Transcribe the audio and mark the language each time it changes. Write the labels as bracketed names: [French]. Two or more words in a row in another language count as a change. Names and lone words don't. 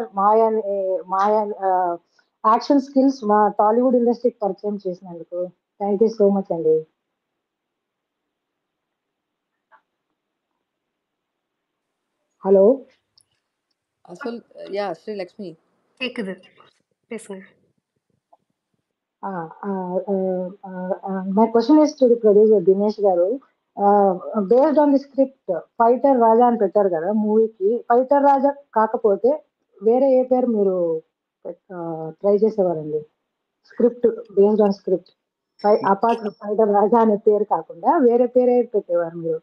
[Telugu] మాయా [English] action skills [Telugu] మా టాలీవుడ్ ఇండస్ట్రీకి పరిచయం చేసినందుకు [English] thank you so much [Telugu] అండి. హలో. అసలు యా శ్రీలక్ష్మి [Tamil] கேக்குது, பேசுங்க. [English] my question is to the producer దినేష్ గారు. based on the script [Telugu] ఫైటర్ రాజా అని పెట్టారు కదా మూవీకి. ఫైటర్ రాజా కాకపోతే వేరే ఏ పేరు మీరు ట్రై చేసేవారండి? [English] script based on script apart [Telugu] ఫైటర్ రాజా అనే పేరు కాకుండా వేరే పేరే పెట్టేవారు మీరు?